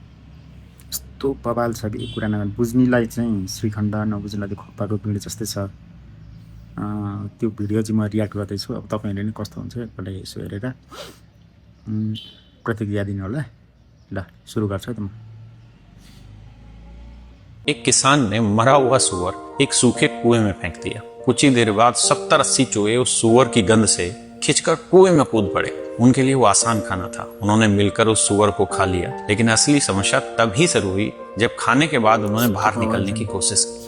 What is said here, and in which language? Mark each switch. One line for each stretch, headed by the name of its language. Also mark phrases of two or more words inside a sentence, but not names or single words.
Nepali: यस्तो बवाल छ कि कुरा नगर्नु, बुझ्नेलाई चाहिँ श्रीखण्ड, नबुझ्नेलाई त्यो खोप्पाको पिँढ जस्तै छ। त्यो भिडियो चाहिँ म रियाक्ट गर्दैछु। अब तपाईँहरूले नि कस्तो हुन्छ एकपल्ट यसो हेरेर प्रतिक्रिया दिनु होला। ल सुरु गर्छु त म।
Hindi: एक किसान ने मरा हुआ सुअर एक सूखे कुएं में फेंक दिया। कुछ ही देर बाद 70-80 चूहे उस सुअर की गंध से खिंचकर कुएं में कूद पड़े। उनके लिए वो आसान खाना था, उन्होंने मिलकर उस सुअर को खा लिया। लेकिन असली समस्या तभी शुरू हुई जब खाने के बाद उन्होंने बाहर निकलने की कोशिश की।